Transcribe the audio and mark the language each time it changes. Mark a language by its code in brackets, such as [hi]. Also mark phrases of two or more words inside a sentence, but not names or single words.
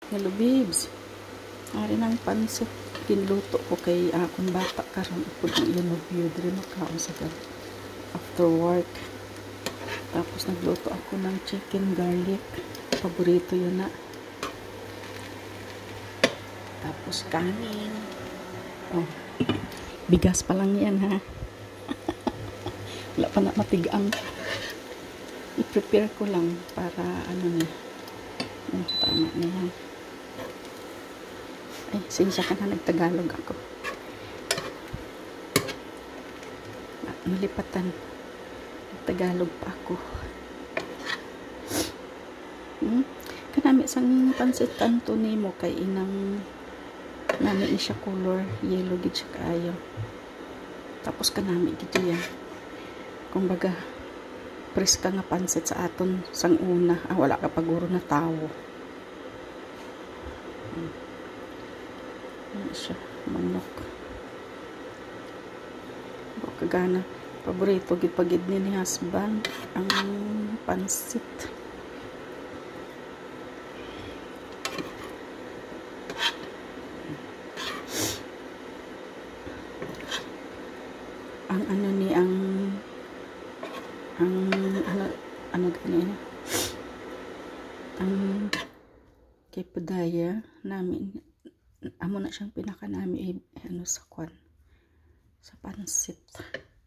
[hil] Hello babes, ari ng pansit kinluto ko kay akong bata karon upod ng iyon diri makaon sa gabi [en] after work. [tl] Tapos nagluto ako ng [en] chicken garlic, [tl] paborito yun na. Tapos kanin, oh, bigas pa lang yan ha. Wala pa na matigang, i-prepare ko lang para ano na, tama na yan. Ay, sinsya ka na, nagtagalog ako. [hil] Nalipatan. [tl] Nagtagalog pa ako. [hil] Kanami sang pansit kanto ni mo kay inang nami ni siya [en] color yellow [hil] gid siya kaayo. Tapos kanami gid yan. Kumbaga preska nga pansit sa aton sang una. Wala ka paguro na tawo. Siya manok kagana paborito gid pagid ni husband ang pansit. Ang ano ni ang ano ganyan ang kay Padaya namin amo na siyang pinaka nami ano sa kwan sa pansit.